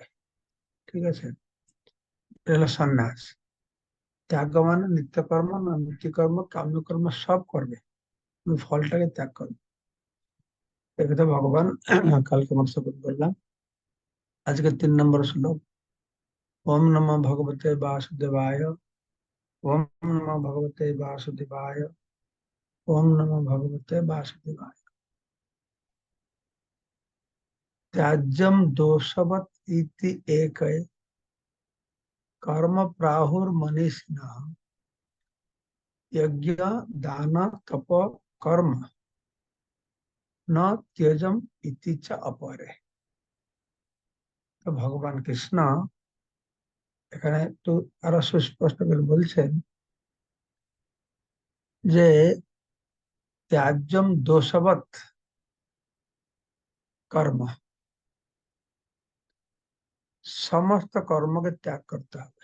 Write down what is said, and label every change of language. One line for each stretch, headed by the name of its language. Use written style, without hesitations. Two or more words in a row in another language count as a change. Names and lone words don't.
Bangla: ঠিক আছে, এটা হলো সন্ন্যাস। ত্যাগ মানে নিত্যকর্ম নৈতিক কর্ম কাম্য কর্ম সব করবে, কিন্তু ফলটাকে ত্যাগ করবে। একথা ভগবান কালকে আমরা শ্রবণ করলাম। আজকে 3 নম্বর শ্লোক।
Sanskrit: ওম নমো ভগবতে বাসুদেবায়, ওম নমো ভগবতে বাসুদেবায়, ওম নমো ভগবতে বাসুদেবায়। त्याज्यम दोषवत इति एक कर्म प्राहुर मनीषिणः यज्ञ दान तप कर्म न त्यजम इति च अपरे।
Bangla: তো ভগবান কৃষ্ণ এখানে একটু আরো সুস্পষ্ট করে বলছেন যে
Sanskrit: ত্যাজ্যম দোষবৎ
Bangla: কর্ম, সমস্ত কর্মকে ত্যাগ করতে হবে।